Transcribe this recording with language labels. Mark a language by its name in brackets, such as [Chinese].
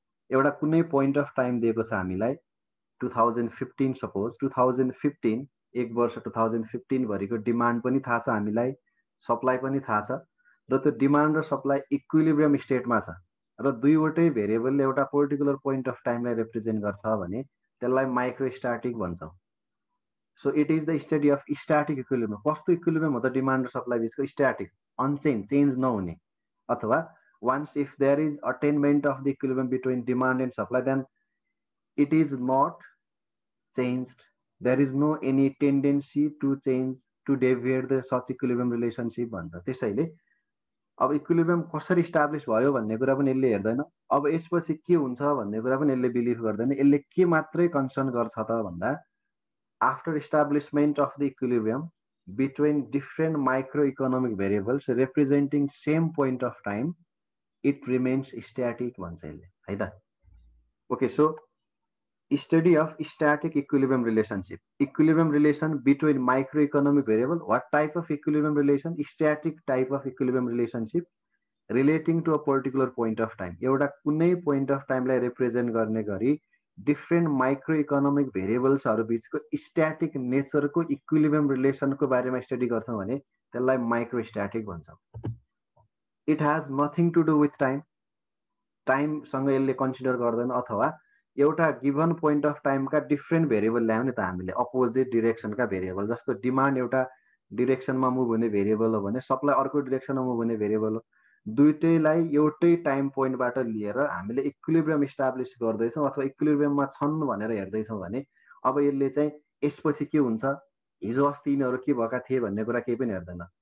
[Nepali] एउटा कुनै point of time दिएको छ हामीलाई 2015, सपोज 2015 एक वर्ष 2015 भरिको डिमान्ड पनि थाहा छ हामीलाई, सप्लाई पनि थाहा छ, र त्यो डिमान्ड र सप्लाई इक्विलिब्रियम स्टेटमा छ र दुईवटै भेरिएबलले एउटा पर्टिकुलर पोइन्ट अफ टाइमलाई रिप्रेजेन्ट गर्छ भने त्यसलाई माइक्रोस्ट्याटिक भन्छौँ। [English] So it is the study of static equilibrium. [Nepali] कस्तो इक्विलिब्रियम हो त डिमान्ड र सप्लाई बिचको? [English] static, unchange, [Nepali] चेन्ज नहुने, अथवा [English] once if there is attainment of the equilibrium between demand and supply, then it is not changed, there is no any tendency to change, to deviate the such equilibrium relationship [Nepali] भन्छ। त्यसैले अब equilibrium कसरी establish भयो भन्ने कुरा पनि यसले हेर्दैन। अब यसपछि के हुन्छ भन्ने कुरा पनि यसले बिलिभ गर्दैन। यसले के मात्रै कन्सर्न गर्छ त भन्दा [English] after establishment of the equilibrium between different micro economic variables representing same point of time it remains static [Nepali] भन्छ यसले, है त। [English] Okay, so study of static equilibrium relationship. Equilibrium relation between microeconomic variable. What type of equilibrium relation? Static type of equilibrium relationship relating to a particular point of time. [Nepali] एउटा कुनै [English] point of time [Nepali] लाई represent गर्ने गरी [English] different microeconomic variables [Nepali] हरु बीचको static nature को [English] equilibrium relation [Nepali] को बारेमा स्टडी गर्छौं भने त्यसलाई microstatic भन्छौं। [English] It has nothing to do with time. [Nepali] Time सँग यसले कन्सिडर गर्दैन, अथवा एउटा given point of टाइमका different variable ल्यायो नि त हामीले, अपोजिट डिरेक्सनका भेरिएबल। जस्तो डिमान्ड एउटा डिरेक्सनमा मुभ हुने भेरिएबल हो भने सप्लाई अर्को डिरेक्सनमा मुभ हुने भेरिएबल हो। दुईटैलाई एउटै टाइम पोइन्टबाट लिएर हामीले इक्विलिब्रियम इस्टाब्लिस गर्दैछौँ अथवा इक्विलिब्रियममा छन् भनेर हेर्दैछौँ भने अब यसले चाहिँ यसपछि के हुन्छ, हिजो अस्ति यिनीहरू के भएका थिए भन्ने कुरा केही पनि हेर्दैन।